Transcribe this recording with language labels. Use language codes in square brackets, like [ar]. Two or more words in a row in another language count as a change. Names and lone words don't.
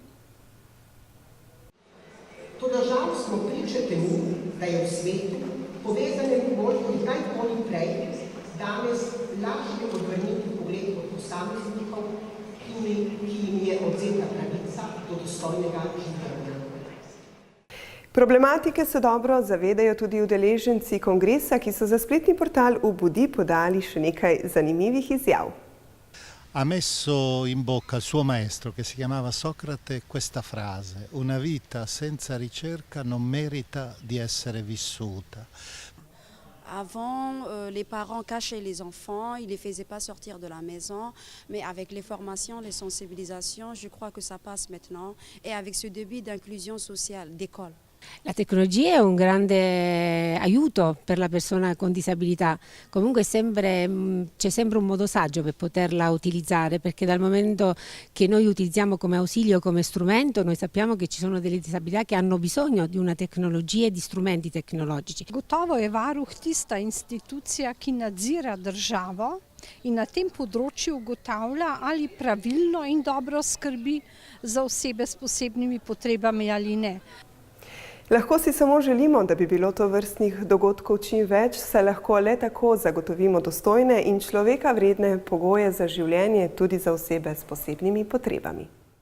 [sl] Toda žal smo priče temu, da je v svetu, povezanem bolj kot kdajkoli prej, danes lažje odvrniti pogled od posameznikov, ki jim je odvzeta pravica do dostojnega življenja. Problematike se dobro zavedajo tudi udeleženci kongresa, ki so za spletni portal Ubudi podali še nekaj zanimivih izjav. [it] Ha messo in bocca al suo maestro, che si chiamava Socrate, questa frase: una vita senza ricerca non merita di essere vissuta. [fr] Avant, les parents cachaient les enfants, ils ne les faisaient pas sortir de la maison, mais avec les formations, les sensibilisations, je crois que ça passe maintenant, et avec ce début d'inclusion sociale d'école. [it] La tecnologia è un grande aiuto per la persona con disabilità, comunque c'è sempre un modo saggio per poterla utilizzare, perché dal momento che noi utilizziamo come ausilio, come strumento, noi sappiamo che ci sono delle disabilità che hanno bisogno di una tecnologia e di strumenti tecnologici. [sl] Gotovo je varuh tista institucija, ki nadzira državo in na tem področju ugotavlja, ali pravilno in dobro skrbi za osebe s posebnimi potrebami ali ne. Lahko si samo želimo, da bi bilo tovrstnih dogodkov čim več, saj lahko le tako zagotovimo dostojne in človeka vredne pogoje za življenje tudi za osebe s posebnimi potrebami.